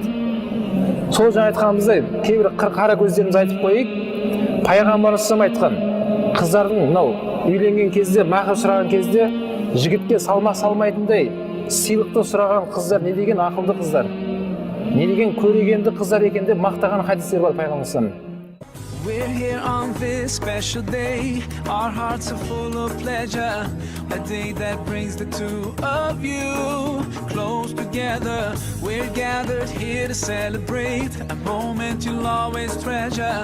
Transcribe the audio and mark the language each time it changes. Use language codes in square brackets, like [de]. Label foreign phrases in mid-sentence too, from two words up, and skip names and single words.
[kk] Сол жаңа айтқанымыздай, кейбір қара көздеріміз айтып қойып, пайғамбарымыз айтқан қыздардың мынау үйленген кезде, мақыр сұраған кезде жігітке салмақ салмайтындай сыйлықты сұраған қыздар не деген ақылды қыздар, не деген көрегенді қыздар екен деп мақтаған хадистер бар пайғамбарымыздан. [en] We're here on this special day. Our hearts are full of pleasure. A day that brings the two of you close together. We're gathered here to celebrate a moment you'll always treasure.